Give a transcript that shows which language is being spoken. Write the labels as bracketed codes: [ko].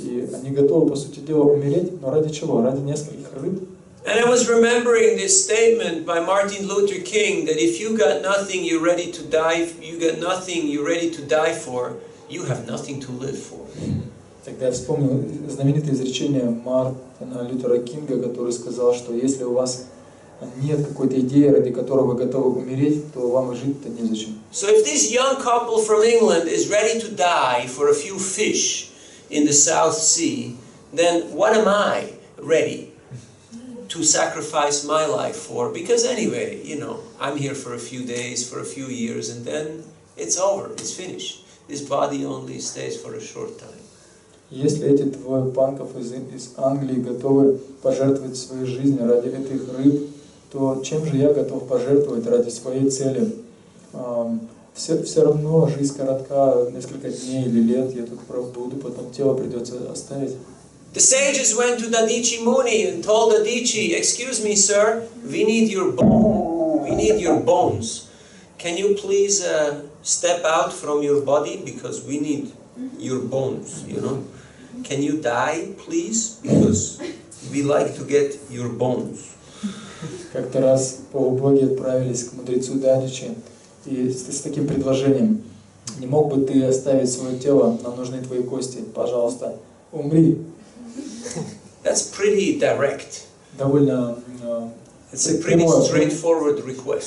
[ru] И они готовы, по сути дела, умереть, но ради чего? Ради нескольких рыб. [en] And I was remembering this statement by Martin Luther King that if you got nothing you're ready to die, you got nothing you're ready to die for, you have nothing to live for. [ru] Тогда я вспомнил знаменитое изречение Мартина Лютера Кинга, который сказал, что если у вас нет какой-то идеи, ради которой вы готовы умереть, то вам и жить-то незачем. [en] So if this young couple from England is ready to die for a few fish in the South Sea, then what am I ready to sacrifice my life for? Because anyway, you know, I'm here for a few days, for a few years, and then it's over, it's finished. This body only stays for a short time. [ru] Если эти двое панков из Англии готовы пожертвовать своей жизнью ради этих рыб, то чем же я готов пожертвовать ради своей цели? Все равно жизнь коротка, несколько дней или лет я тут буду, потом тело придется оставить. [en] The sages went to Dadichi Muni and told Dadichi, "Excuse me, sir, we need your bone. We need your bones. Can you please step out from your body because we need your bones? You know, can you die, please, because we like to get your bones." [ru] Как-то раз полубоги отправились к мудрецу Дадичи и с таким предложением: не мог бы ты оставить свое тело, нам нужны твои кости, пожалуйста, умри. [en] That's pretty direct. [ru] Довольно [en] It's a pretty straightforward request.